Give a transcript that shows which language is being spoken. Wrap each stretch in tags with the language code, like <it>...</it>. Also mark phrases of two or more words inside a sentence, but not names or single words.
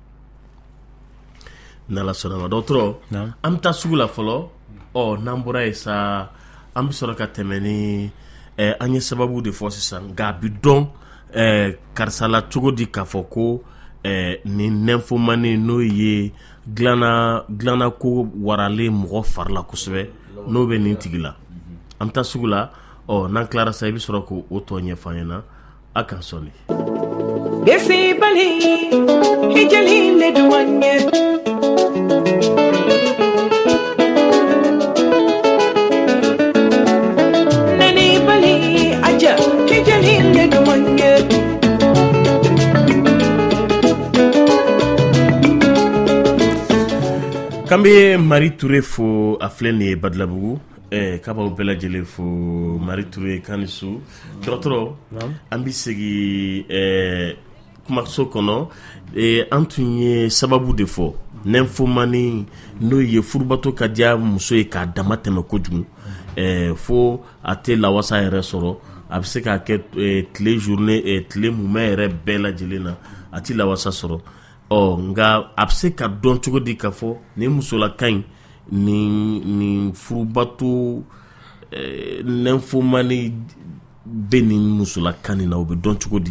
<bm>n'ala sɔnna ma dɔgɔtɔrɔ an bɛ taa sugu la fɔlɔ n'an bɔra yen sa an bɛ sɔrɔ ka tɛmɛ ni an ye sababu de fɔ sisan nka a bɛ dɔn karisa la cogo di k'a fɔ ko nin nymphomanie n'o ye dilanna ko waralen mɔgɔ fari la kosɛbɛ n'o bɛ nin tigi la an bɛ taa sugu la n'an tilara sa i bɛ sɔrɔ k'o tɔ ɲɛfɔ an ɲɛna a kan sɔnni. Desi bali hijali le duwanye nani bali aja hijali le duwanye Kambe Marie Touré fo a filɛ nin ye Badalabugu k'a b'aw bɛɛ lajɛlen fo Marie Touré Kanisu dɔgɔtɔrɔ an bɛ segin kumaso kɔnɔ an tun ye sababu de fɔ nymphomanie n'o ye furubato ka diya muso ye k'a dama tɛmɛ kojugu fo a tɛ lawasa yɛrɛ sɔrɔ a bɛ se k'a kɛ tile journée tile mumɛ yɛrɛ bɛɛ lajɛlen na a tɛ lawasa sɔrɔ nka a bɛ se ka dɔn cogo di k'a fɔ nin musolaka in nin furubato nymphomanie bɛ nin musolaka nin na o bɛ dɔn cogo di.</bm>